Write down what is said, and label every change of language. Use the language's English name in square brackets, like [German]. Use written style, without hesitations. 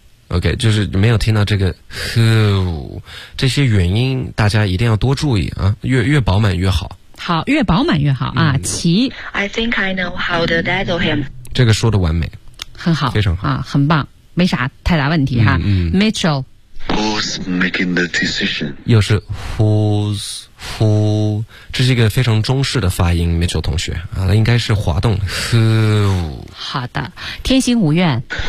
[Chinese] OK， 就是没有听到这个 who， 这些元音大家一定要多注意啊，越饱满越好。好，越饱满越好啊。嗯、其 [English] I think I know how to dazzle him。 [Chinese] 这个说的完美，很好，非常好啊，很棒，没啥太大问题哈。嗯、 Mitchell， [English] Who's making the decision？ [Chinese] 又是 Who's who？ 这是一个非常中式的发音 ，Mitchell 同学啊，应该是滑动 who。好的，天心无怨。